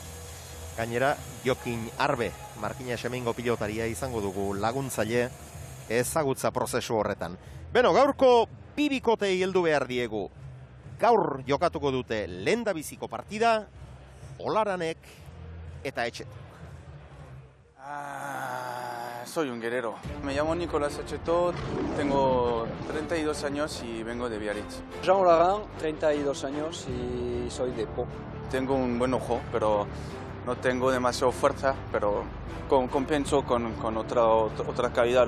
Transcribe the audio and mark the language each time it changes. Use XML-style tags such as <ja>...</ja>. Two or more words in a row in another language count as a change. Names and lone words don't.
<eu>Gainera, Jokin Arbe, Markina Xemengo pilotaria izango dugu laguntzaile ezagutza prozesu horretan. Beno, gaurko bibikotei heldu behar diegu. Gaur jokatuko dute lehendabiziko partida, Olaranek eta Etxeto.</eu> <es>Soy un guerrero. Me llamo Nicolás Etxeto, tengo 32 años y vengo de Biarritz. Jean Olaran, 32 años y soy de Po. Tengo un buen ojo, pero no tengo demasiada fuerza, pero compenso con otra calidad.</es>